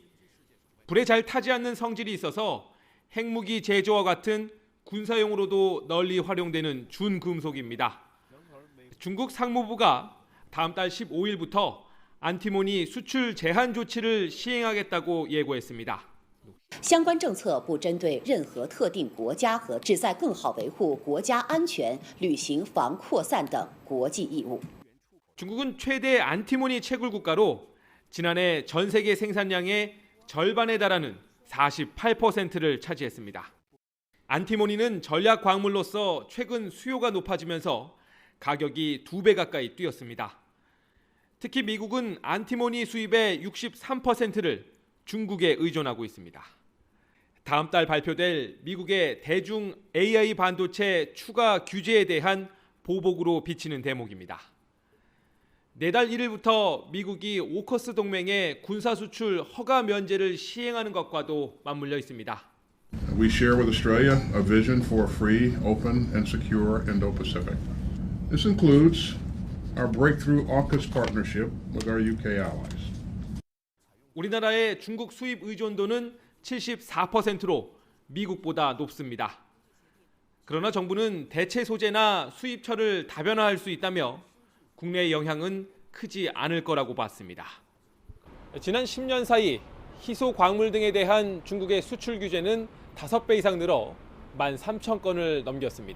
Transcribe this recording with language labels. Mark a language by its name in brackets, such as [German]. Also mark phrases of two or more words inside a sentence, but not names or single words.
[Korean] 불에 잘 타지 않는 성질이 있어서 핵무기 제조와 같은 군사용으로도 널리 활용되는 준금속입니다. 중국 상무부가 다음 달 15일부터 안티모니 수출 제한 조치를 시행하겠다고 예고했습니다. [Chinese] 相关政策不针对任何特定国家和旨在更好维护国家安全、履行防扩散等国际义务。 [Korean] 중국은 최대 안티모니 채굴 국가로 지난해 전 세계 생산량의 절반에 달하는 48%를 차지했습니다. 안티모니는 전략 광물로서 최근 수요가 높아지면서 가격이 2배 가까이 뛰었습니다. 특히 미국은 안티모니 수입의 63%를 중국에 의존하고 있습니다. 다음 달 발표될 미국의 대중 AI 반도체 추가 규제에 대한 보복으로 비치는 대목입니다. 내달 1일부터 미국이 오커스 동맹의 군사 수출 허가 면제를 시행하는 것과도 맞물려 있습니다. [English] We share with Australia a vision for a free, open, and secure Indo-Pacific. This includes our breakthrough AUKUS partnership with our UK allies. [Korean] 우리나라의 중국 수입 의존도는 74%로 미국보다 높습니다. 그러나 정부는 대체 소재나 수입처를 다변화할 수 있다며 국내 영향은 크지 않을 거라고 봤습니다. 지난 10년 사이 희소 광물 등에 대한 중국의 수출 규제는 5배 이상 늘어 13,000건을 넘겼습니다.